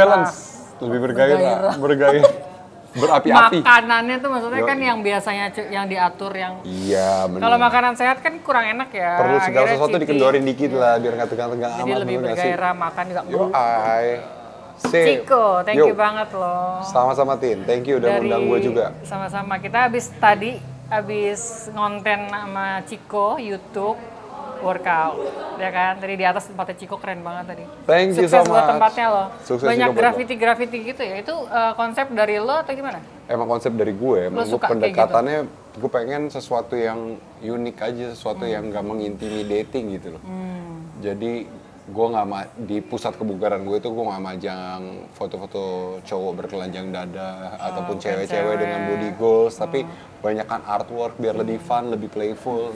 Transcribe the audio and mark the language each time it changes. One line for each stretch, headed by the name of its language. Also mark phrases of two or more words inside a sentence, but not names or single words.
Indonesian: Balance, lebih bergairah. Berapi-api. Makanannya tuh maksudnya kan yang biasanya yang diatur yang... Iya bener. Kalau makanan sehat kan kurang enak ya. Perlu segala sesuatu cheating. dikendorin dikit lah biar nggak tegang-tegang amat. Jadi lebih bergairah makan juga. Ciko,
English: thank you
Indonesian: banget loh. Sama-sama Tin,
English: thank you
Indonesian: udah undang gue juga. Sama-sama, kita habis ngonten sama Ciko YouTube workout, ya kan? Tadi di atas tempatnya Ciko keren banget tadi.
English: Thank you so much.
Indonesian: Sukses buat tempatnya loh. Sukses banyak graffiti gitu ya. Itu konsep dari lo atau gimana? Emang konsep dari gue. Emang gue pendekatannya gitu? Gue pengen sesuatu yang unik aja, sesuatu yang gak mengintimidating gitu loh. Jadi gue nggak di pusat kebugaran gue itu gue nggak majang foto-foto cowok bertelanjang dada ataupun cewek-cewek dengan
English: body goals,
Indonesian: tapi banyakkan artwork biar lebih fun, lebih playful.